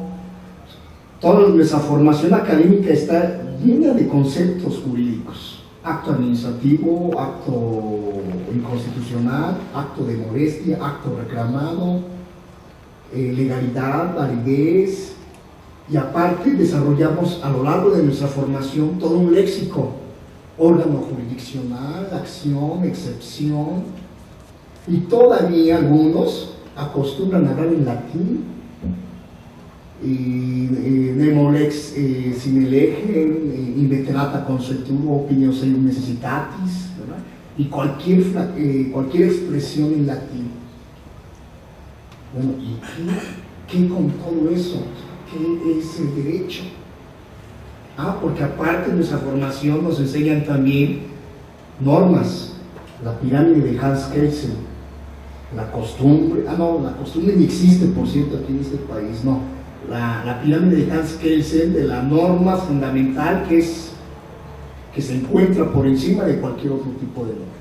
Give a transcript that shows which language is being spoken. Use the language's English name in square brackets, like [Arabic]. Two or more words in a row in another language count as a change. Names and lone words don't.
[Spanish] Toda nuestra formación académica está llena de conceptos jurídicos: acto administrativo, acto inconstitucional, acto de molestia, acto reclamado, legalidad, validez. Y aparte desarrollamos a lo largo de nuestra formación todo un léxico: órgano jurisdiccional, acción, excepción. Y todavía algunos acostumbran a hablar en latín, [Latin] nemo lex sine lege, inveterata consuetudo opinio seium necessitatis, [Spanish] ¿verdad? Y cualquier expresión en latín. Bueno, ¿y qué con todo eso? ¿Qué es el derecho? Porque aparte de nuestra formación nos enseñan también normas, la pirámide de Hans Kelsen, la costumbre, la costumbre ni existe, por cierto, aquí en este país, no, la pirámide de Hans Kelsen, de la norma fundamental que se encuentra por encima de cualquier otro tipo de norma.